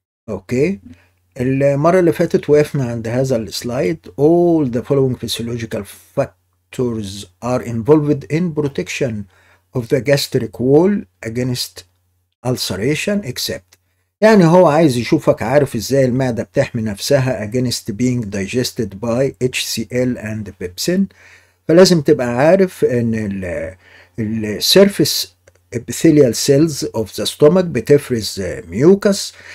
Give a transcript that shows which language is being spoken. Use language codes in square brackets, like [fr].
[ar] أوكي، المرة اللي فاتت وقفنا عند هذا السلايد. [en] All the following physiological factors are involved in protection of the gastric wall against ulceration except. [ar] يعني هو عايز يشوفك عارف ازاي المعدة بتحمي نفسها [en] against being digested by HCl and pepsin. [ar] فلازم تبقى عارف ان السيرفيس [en] epithelial cells of the stomach [ar] بتفرز ميوكس.